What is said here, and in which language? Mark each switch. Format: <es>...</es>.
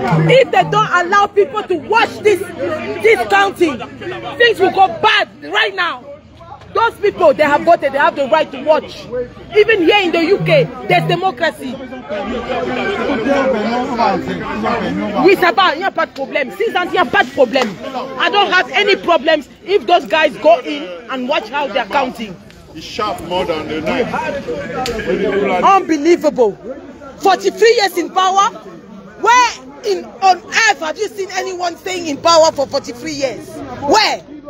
<en>If they don't allow people to watch this counting, things will go bad right now. Those people, they have voted, they have the right to watch. Even here in the UK, there's democracy.</en> <fr>Oui, ça va, il n'y a pas de problème. 6 ans, il n'y a pas de problème.</fr> <en>I don't have any problems if those guys go in and watch how they're counting. It's sharp more than the knife. Unbelievable. 43 years in power? Where on earth have you seen anyone staying in power for 43 years? Where?</en>